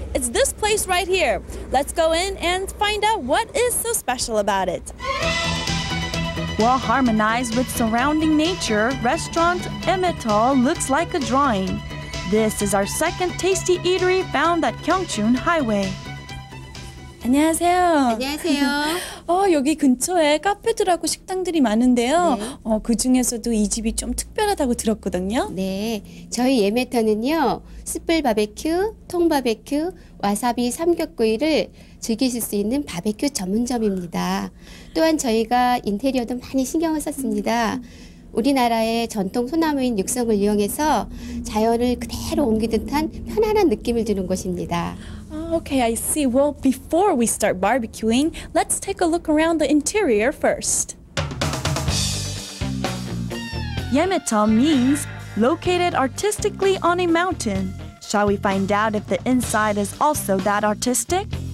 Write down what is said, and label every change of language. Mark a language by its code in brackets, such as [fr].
[en] It's this place right here. Let's go in and find out what is so special about it. Well harmonized with surrounding nature, restaurant Emetol looks like a drawing. This is our second tasty eatery found at Gyeongchun Highway. [ko] 안녕하세요. 안녕하세요. 여기 근처에 카페들하고 식당들이 많은데요. 네. 그 중에서도 이 집이 좀 특별하다고 들었거든요. 네, 저희 예메터는요, 숯불 바베큐, 통 바베큐, 와사비 삼겹구이를 즐기실 수 있는 바베큐 전문점입니다. 또한 저희가 인테리어도 많이 신경을 썼습니다. 우리나라의 전통 소나무인 육성을 이용해서 자연을 그대로 옮긴 듯한 편안한 느낌을 주는 곳입니다. [en] Okay, I see. Well, before we start barbecuing, let's take a look around the interior first. Yemetol means located artistically on a mountain. Shall we find out if the inside is also that artistic?